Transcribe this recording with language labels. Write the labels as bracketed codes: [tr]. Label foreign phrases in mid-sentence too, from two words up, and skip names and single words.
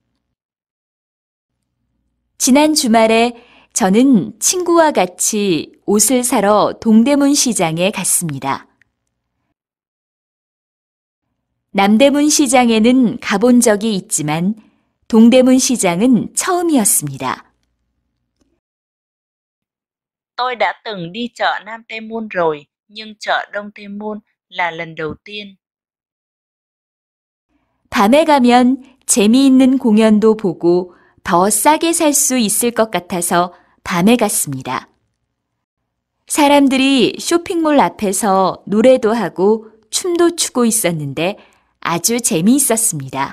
[ko] 지난 주말에 저는 친구와 같이 옷을 사러 동대문 시장에 갔습니다. 남대문 시장에는 가본 적이 있지만 동대문 시장은 처음이었습니다. [vi] Tôi đã từng đi chợ Nam Tây Môn rồi, nhưng chợ Đông Tây Môn là lần đầu tiên. [ko] 밤에 가면 재미있는 공연도 보고 더 싸게 살 수 있을 것 같아서 밤에 갔습니다. 사람들이 쇼핑몰 앞에서 노래도 하고 춤도 추고 있었는데 아주 재미있었습니다.